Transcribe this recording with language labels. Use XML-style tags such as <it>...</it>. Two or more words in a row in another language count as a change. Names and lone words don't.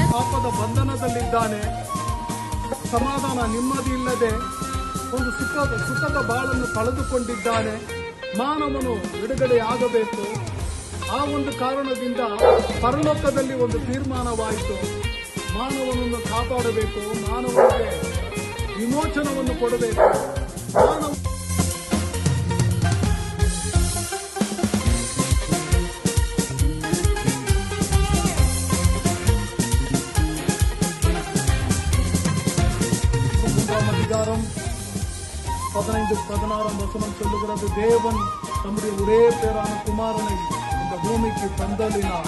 <kn>ಪಾಪದ ಬಂಧನದಲ್ಲಿದ್ದಾನೆ, ಸಮಾಧಾನ ನೆಮ್ಮದಿ ಇಲ್ಲದೆ ಒಂದು ಸುಖದ ಬಾಳನ್ನು ಕಳೆದುಕೊಂಡಿದ್ದಾನೆ. ಮಾನವನು ಬಿಡುಗಡೆಯಾಗಬೇಕು. ಆ ಒಂದು ಕಾರಣದಿಂದ ಪರಲೋಕದಲ್ಲಿ ಒಂದು ತೀರ್ಮಾನವಾಯಿತು, ಮಾನವನನ್ನು ಕಾಪಾಡಬೇಕು, ಮಾನವನಿಗೆ ವಿಮೋಚನವನ್ನು ಕೊಡಬೇಕು.</kn> <ta>ಮಾನವ அதிகாரம் 15-16 வசனம் சொல்லுகிறது, தேவன் தம்முடைய ஒரே பேரான குமாரனை இந்த பூமிக்கு தந்தளினார்.</ta>